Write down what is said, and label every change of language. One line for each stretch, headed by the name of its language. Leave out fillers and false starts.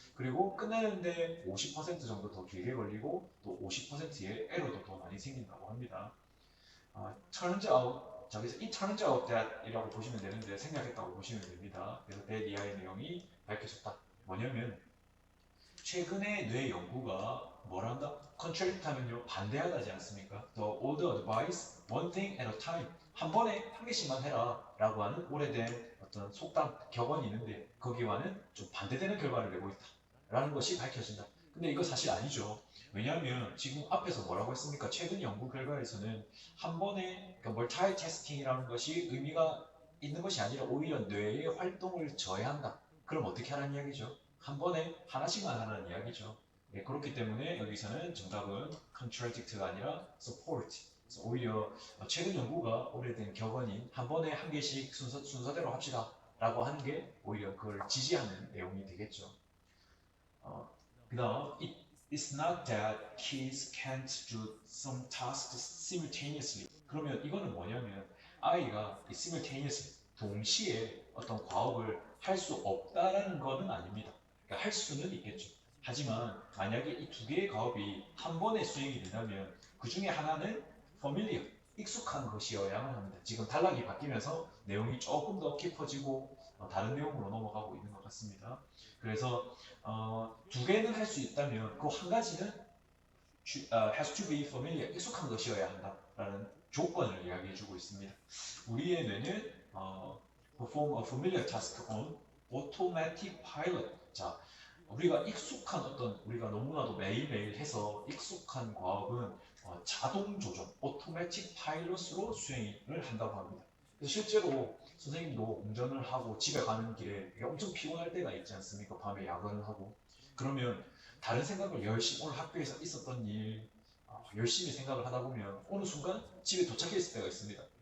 Korean: 그리고 끝내는데 50% 정도 더 길게 걸리고 또 50%의 에러도 더 많이 생긴다고 합니다. turns out, 저기서 이 turns out that 이라고 보시면 되는데 생략했다고 보시면 됩니다. 그래서 that 이하의 내용이 밝혀졌다. 뭐냐면 최근에 뇌 연구가 뭘 한다? contradict 하면요 반대하다지 않습니까?
English: The old advice, one thing at a time.
Korean: 한 번에 한 개씩만 해라 라고 하는 오래된 어떤 속담, 격언이 있는데 거기와는 좀 반대되는 결과를 내고 있다 라는 것이 밝혀진다. 근데 이거 사실 아니죠. 왜냐하면 지금 앞에서 뭐라고 했습니까? 최근 연구 결과에서는 한 번에 그러니까 멀티태스킹이라는 것이 의미가 있는 것이 아니라 오히려 뇌의 활동을 저해한다. 그럼 어떻게 하라는 이야기죠? 한 번에 하나씩만 하라는 이야기죠. 예, 그렇기 때문에 여기서는 정답은 contradict가 아니라 support. 그래서 오히려 최근 연구가 오래된 격언인 한 번에 한 개씩 순서대로 합시다 라고 하는 게 오히려 그걸 지지하는 내용이 되겠죠. 그 다음
English: it's not that kids can't do some tasks simultaneously.
Korean: 그러면 이거는 뭐냐면 아이가 simultaneously 동시에 어떤 과업을 할 수 없다라는 것은 아닙니다. 그러니까 할 수는 있겠죠. 하지만 만약에 이 두 개의 과업이 한 번에 수행이 된다면 그 중에 하나는 familiar, 익숙한 것이어야만 합니다. 지금 단락이 바뀌면서 내용이 조금 더 깊어지고 다른 내용으로 넘어가고 있는 것 같습니다. 그래서 두 개는 할 수 있다면 그 한 가지는
English: has to be familiar,
Korean: 익숙한 것이어야 한다라는 조건을 이야기해주고 있습니다. 우리의 뇌는
English: perform a familiar task on automatic pilot.
Korean: 자, 우리가 익숙한 어떤 우리가 너무나도 매일매일 해서 익숙한 과업은 자동 조정, automatic pilot으로 수행을 한다고 합니다. 그래서 실제로 선생님도 운전을 하고 집에 가는 길에 엄청 피곤할 때가 있지 않습니까? 밤에 야근을 하고 그러면 다른 생각을 열심히 오늘 학교에서 있었던 일 열심히 생각을 하다 보면 어느 순간 집에 도착했을 때가 있습니다.